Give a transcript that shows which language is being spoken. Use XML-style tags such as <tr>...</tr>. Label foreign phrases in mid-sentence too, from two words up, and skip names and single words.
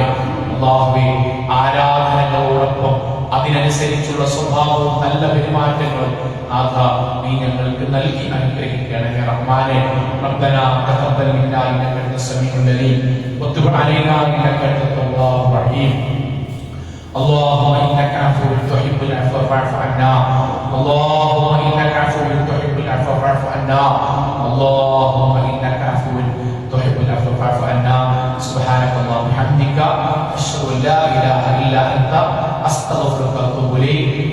<ml>അല്ലാഹുവേ, ആരാധനകളോടൊപ്പം അതിനനുസരിച്ചുള്ള സ്വഭാവവും നല്ല പെരുമാറ്റങ്ങളും നീ ഞങ്ങൾക്ക് നൽകി അനുഗ്രഹിക്കണമേ റഹ്മാനെ.</ml> <ar>ربنا تقبل منا إنك أنت السميع العليم وتب علينا إنك أنت التواب الرحيم. اللهم انك عفو تحب العفو فاعف عنا. اللهم انك عفو تحب العفو فاعف عنا. اللهم انك عفو تحب العفو فاعف عنا. سبحانك اللهم وبحمدك اشهد ان لا اله الا انت استغفرك واتوب اليك.</ar>